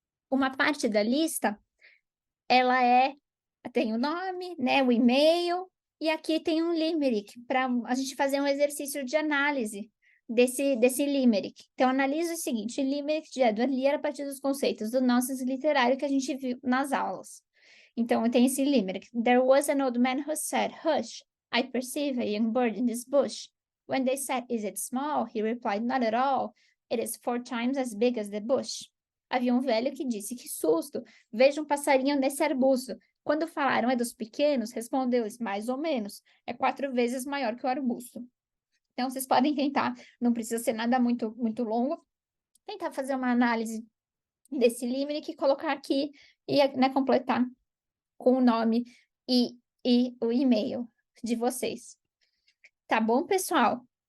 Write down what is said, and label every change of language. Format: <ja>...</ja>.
<pt>uma parte da lista, ela tem o nome, né, o e-mail, e aqui tem um limerick para a gente fazer um exercício de análise desse limerick. Então, analisa o seguinte: o limerick de Edward Lear a partir dos conceitos do nonsense literário que a gente viu nas aulas. Então, tem esse limerick.</pt> <en>There was an old man who said, "Hush, I perceive a young bird in this bush." When they said, "Is it small?" he replied, "Not at all. It is 4 times as big as the bush."</en> <pt>Havia um velho que disse: "Que susto! Veja um passarinho nesse arbusto." Quando falaram: "É dos pequenos?" respondeu-lhes: "Mais ou menos. É 4 vezes maior que o arbusto." Então, vocês podem tentar, não precisa ser nada muito, muito longo, tentar fazer uma análise desse limerick e colocar aqui e, né, completar com o nome e o e-mail de vocês. Tá bom, pessoal?</pt>